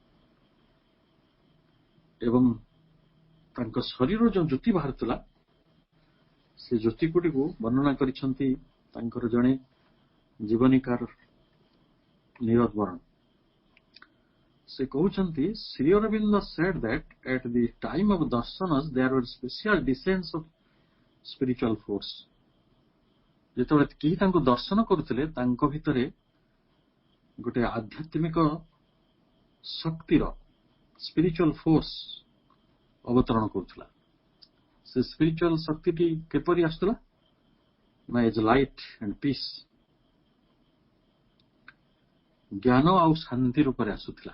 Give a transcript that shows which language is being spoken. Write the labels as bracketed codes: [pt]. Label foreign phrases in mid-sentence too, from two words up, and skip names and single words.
[or] ଏବଂ ତାଙ୍କ ଶରୀରରୁ ଯୋଉ ଜ୍ୟୋତି ବାହାରୁଥିଲା, ସେ ଜ୍ୟୋତି ଗୁଡିକୁ ବର୍ଣ୍ଣନା କରିଛନ୍ତି ତାଙ୍କର ଜଣେ ଜୀବନୀକାର ନିରଜ ବରଣ। ସେ କହୁଛନ୍ତି, [en] ଶ୍ରୀ ଅରବିନ୍ଦ said that at the time of darshanas there were special descents of spiritual force. [or] ଯେତେବେଳେ କେହି ତାଙ୍କୁ ଦର୍ଶନ କରୁଥିଲେ ତାଙ୍କ ଭିତରେ ଗୋଟେ ଆଧ୍ୟାତ୍ମିକ ଶକ୍ତିର [en] spiritual force [or] ଅବତରଣ କରୁଥିଲା। ସେ ସ୍ପିରିଚୁଆଲ ଶକ୍ତିଟି କିପରି ଆସୁଥିଲା ନା [en] as light and peace, [or] ଜ୍ଞାନ ଆଉ ଶାନ୍ତି ରୂପରେ ଆସୁଥିଲା।